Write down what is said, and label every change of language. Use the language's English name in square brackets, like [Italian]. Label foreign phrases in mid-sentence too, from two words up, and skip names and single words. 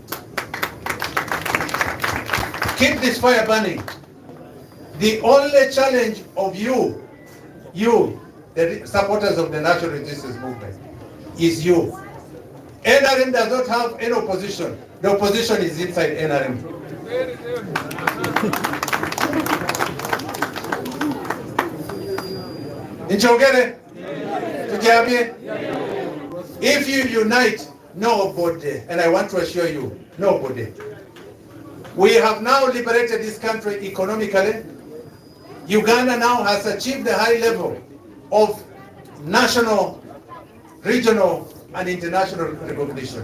[English] Keep this fire burning. The only challenge of you, the supporters of the National Resistance Movement, is you. NRM does not have any opposition. The opposition is inside NRM. Nchongere? Tukiambie? If you unite, nobody, and I want to assure you, nobody. We have now liberated this country economically. Uganda now has achieved a high level of national, regional, and international recognition.